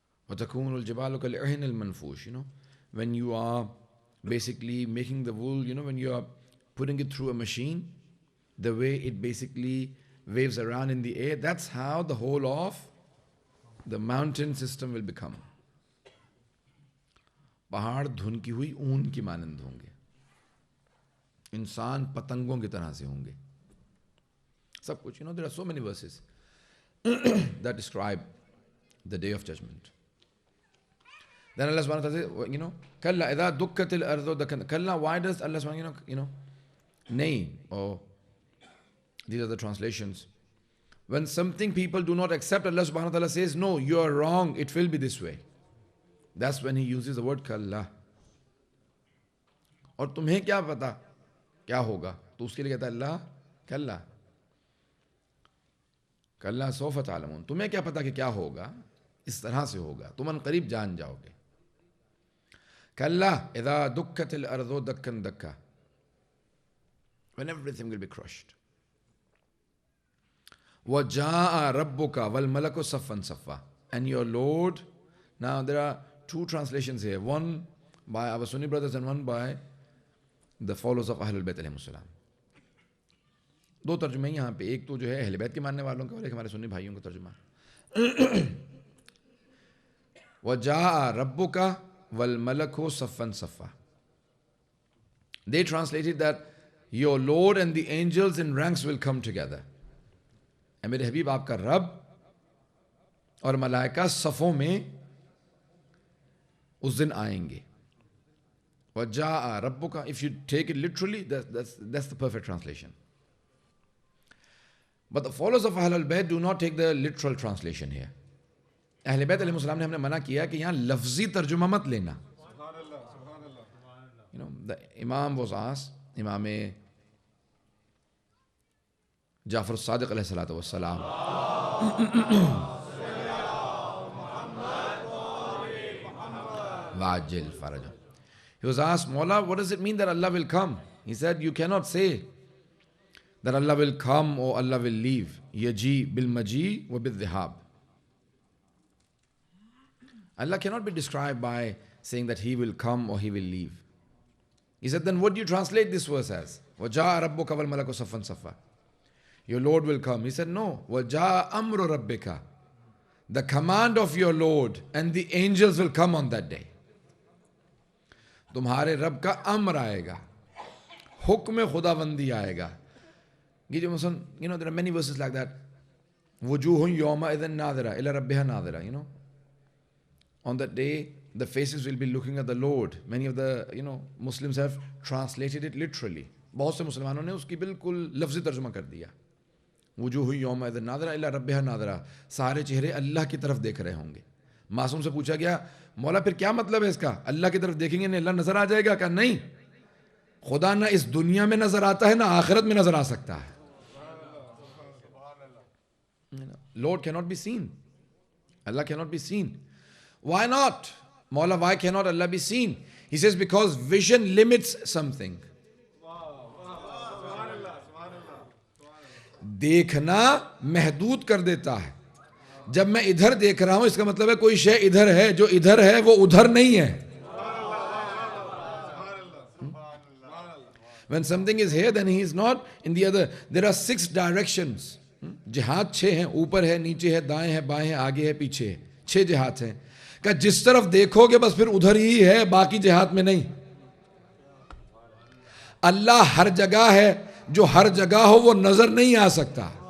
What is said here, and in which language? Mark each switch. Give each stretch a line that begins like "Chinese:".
Arabic: وَتَكُونُ الْجِبَالُ كَالْعِهْنِ الْمَنْفُوشِ.
English: When you are basically making the wool, when you are putting it through a machine, the way it basically waves around in the air, that's how the whole of the mountain system will become.
Urdu: پہاڑ دھن کی ہوئی اون کی مانند ہوں گے, انسان پتنگوں کی طرح سے ہوں گے, سب کچھ.
English: There are so many verses that describe the day of judgment. Then Allah subhanahu wa ta'ala says,
Arabic: Kalla idha dukkatil ardu dakkan.
English: Kalla, why does Allah subhanahu wa ta'ala, nay, or these are the translations. When something people do not accept, Allah subhanahu wa ta'ala says, no, you are wrong, it will be this way. That's when he uses the word kalla.
Urdu: اور تمہیں کیا پتا کیا ہوگا, تو اس کے لیے کہتا ہے اللہ
Arabic: کلا کلا سوف تعلمون.
Urdu: تمہیں کیا پتا کہ کیا ہوگا, اس طرح سے ہوگا, تم ان قریب جان جاؤ گے.
Arabic: کلا اذا دکت الارض دکن دکا,
English: when everything will be crushed.
Arabic: وَجَاءَ رَبُّكَ وَالْمَلَكُ صَفًّا صَفًّا.
English: And your Lord. Now there are two translations here, one by our Sunni brothers and one by the followers of Ahlul Bayt علیہم السلام.
Urdu: دو ترجمے یہاں پہ, ایک تو جو ہے اہل بیت کے ماننے والوں کا اور ایک ہمارے سنی بھائیوں کا ترجمہ.
Arabic: وَجَاءَ رَبُّكَ وَالْمَلَكُ صَفًّا صَفًّا.
English: They translated that your Lord and the angels in ranks will come together.
Urdu: اے میرے حبیب, آپ کا رب اور ملائکہ صفوں میں اس دن آئیں گے.
Arabic: وَجَاءَ رَبُّكَ,
English: if you take it literally, that's the perfect translation. But the followers of Ahlul Bayt do not take the literal translation here.
Urdu: اہل بیت علیہ السلام نے ہم نے منع کیا کہ یہاں لفظی ترجمہ مت لینا.
English: The Imam was asked, امام جعفر الصادق علیہ الصلوۃ والسلام,
Arabic: وَعَجِّلْ فَرَجَهُ.
English: He was asked, Mawla, what does it mean that Allah will come? He said, you cannot say that Allah will come or Allah will leave.
Arabic: Yaji bil maji wa bil dhihab.
English: Allah cannot be described by saying that He will come or He will leave. He said, then what do you translate this verse as?
Arabic: وَجَاءَ رَبُّكَ وَالْمَلَكُ صَفًّا صَفًّا.
English: Your Lord will come. He said, no.
Arabic: وَجَاءَ أَمْرُ رَبِّكَ.
English: The command of your Lord and the angels will come on that day.
Urdu: تمہارے رب کا امر آئے گا, حکم خداوندی آئے گا.
English: There are many verses like that.
Arabic: وُجُوهٌ يَوْمَئِذٍ نَاظِرَةٌ إِلَى رَبِّهَا نَاظِرَةٌ.
English: On that day, the faces will be looking at the Lord. Many of the Muslims have translated it literally.
Urdu: بہت سے مسلمانوں نے اس کی بالکل لفظی ترجمہ کر دیا.
Arabic: وجوہ یومئذ ناظرہ الی ربہا ناظرہ.
Urdu: سارے چہرے اللہ کی طرف دیکھ رہے ہوں گے. معصوم سے پوچھا گیا, مولا پھر کیا مطلب ہے اس کا, اللہ کی طرف دیکھیں گے نہیں اللہ نظر آ جائے گا؟ کہا نہیں, خدا نہ اس دنیا میں نظر آتا ہے نہ آخرت میں نظر آ سکتا ہے.
English: Lord cannot be seen. Allah cannot be seen. Why not? Mawla, why cannot Allah be seen? He says because vision limits something.
Urdu: دیکھنا محدود کر دیتا ہے. جب میں ادھر دیکھ رہا ہوں اس کا مطلب ہے کوئی شے ادھر ہے, جو ادھر ہے وہ ادھر نہیں ہے.
English: When something is here then he is not in the other. There are 6 directions.
Urdu: جہات 6 ہیں, اوپر ہے, نیچے ہے, دائیں ہے, بائیں ہے, آگے ہے, پیچھے ہے. 6 جہات ہیں. کہ جس طرف دیکھو گے بس پھر ادھر ہی ہے, باقی جہات میں نہیں. اللہ ہر جگہ ہے, جو ہر جگہ ہو وہ نظر نہیں آ سکتا.